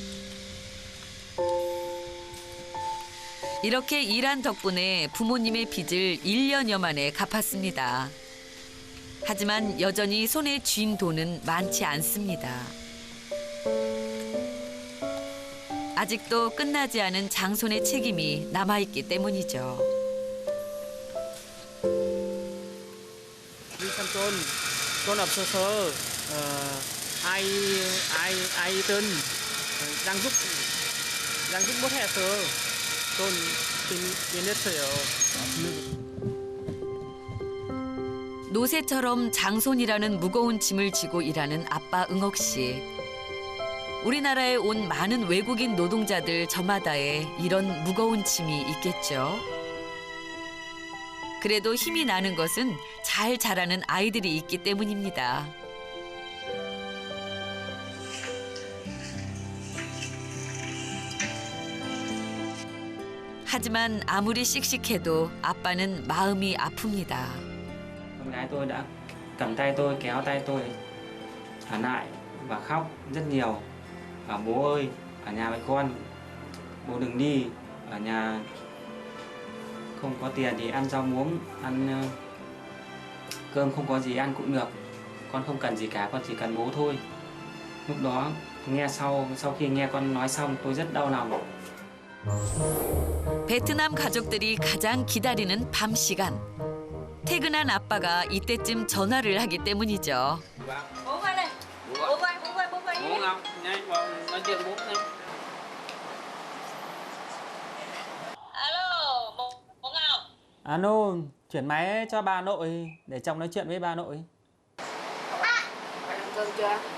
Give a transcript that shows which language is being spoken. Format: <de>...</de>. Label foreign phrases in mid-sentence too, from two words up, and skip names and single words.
<ko>이렇게 일한 덕분에 부모님의 빚을 1년여 만에 갚았습니다. 하지만 여전히 손에 쥔 돈은 많지 않습니다. 아직도 끝나지 않은 장손의 책임이 남아있기 때문이죠. Con ập sơ sơ ai tên đang giúp bớt hè sơ con tin 했어요. 노새처럼 장손이라는 무거운 짐을 지고 일하는 아빠 응옥 씨. 우리나라에 온 많은 외국인 노동자들 저마다에 이런 무거운 짐이 있겠죠. 그래도 힘이 나는 것은 잘 자라는 아이들이 있기 때문입니다. 하지만 아무리 씩씩해도 아빠는 마음이 아픕니다.</ko> <vi>Con gái tôi đã cầm tay tôi, kéo tay tôi ở lại và khóc rất nhiều. Bảo bố ơi, ở nhà với con, bố đừng đi, ở nhà không có tiền thì ăn rau muống, ăn cơm không có gì ăn cũng được. Con không cần gì cả, con chỉ cần bố thôi. Lúc đó sau khi nghe con nói xong tôi rất đau lòng.</vi> <ko>베트남 가족들이 가장 기다리는 밤 시간. 퇴근한 아빠가 이때쯤 전화를 하기 때문이죠.</ko> <vi>Bố quay đây. Bố quay. Bố Ngọc, nhanh vào nói chuyện bố nhanh. Alo, bố Ngọc. Alo, chuyển máy cho bà nội để chồng nói chuyện với bà nội. Ăn cơm chưa?</vi>